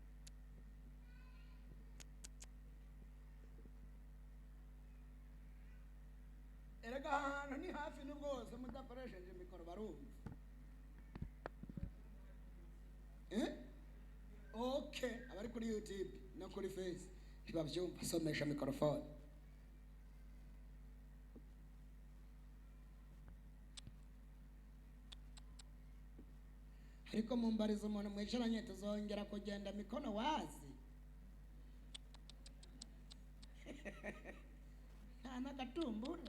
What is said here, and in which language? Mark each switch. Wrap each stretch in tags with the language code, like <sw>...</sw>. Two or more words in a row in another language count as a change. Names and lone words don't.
<rn>Erega ahantu ni hafi n'ubwose mudakoresheje mikoro barumva. Okay, abari kuri YouTube no kuri Face ntibabyumva, somesha mikrofone. Ariko mumbariza umuntu mwicaranye tuzongera kugenda</rn> <sw>mikono wazi.</sw> <rn>Nta n'agatumbura.</rn>